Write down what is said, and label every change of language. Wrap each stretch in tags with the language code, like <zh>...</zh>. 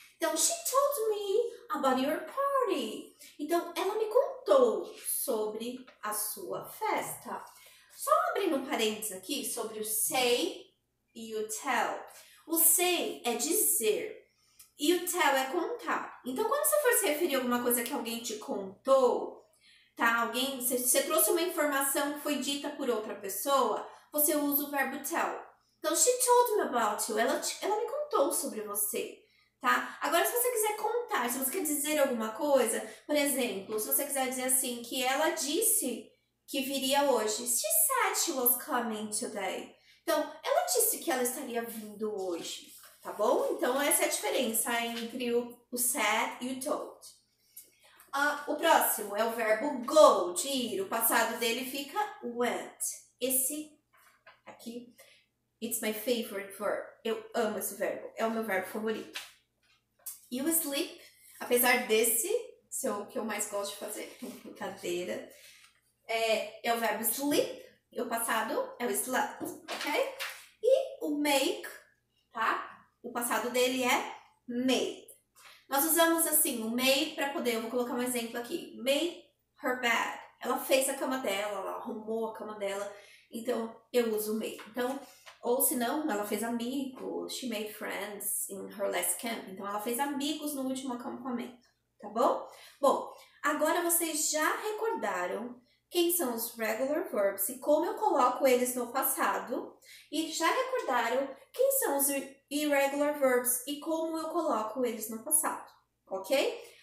<pt>Então,</pt> <en>she told me about your party.</en> <pt>Então, ela me contou sobre a sua festa. Só abrindo um parênteses aqui sobre o say e o tell. O say é dizer e o tell é contar. Então, quando você for se referir a alguma coisa que alguém te contou, tá? Você trouxe uma informação que foi dita por outra pessoa, você usa o verbo tell. Então,</pt> <en>she told me about you.</en> <pt>Ela me contou sobre você, tá? Agora, se você quiser contar, se você quer dizer alguma coisa, por exemplo, se você quiser dizer assim, que ela disse que viria hoje.</pt> <en>She said she was coming today.</en> <pt>Então, ela disse que ela estaria vindo hoje, tá bom? Então, essa é a diferença entre o said e o told. O próximo é o verbo go, de ir. O passado dele fica went. Esse aqui,</pt> <en>it's my favorite verb.</en> <pt>Eu amo esse verbo. É o meu verbo favorito. E o sleep, apesar desse Isso é o que eu mais gosto de fazer. Brincadeira. É o verbo sleep. E o passado é o slept, ok? E o make, tá? O passado dele é made. Nós usamos assim o made para poder, eu vou colocar um exemplo aqui.</pt> <en>Made her bed.</en> <pt>Ela fez a cama dela, ela arrumou a cama dela. Então, eu uso made. Então, ou se não, ela fez amigos.</pt> <en>She made friends in her last camp.</en> <pt>Então, ela fez amigos no último acampamento. Tá bom? Bom, agora vocês já recordaram quem são os regular verbs e como eu coloco eles no passado. E já recordaram quem são os irregular verbs e como eu coloco eles no passado. Ok?</pt>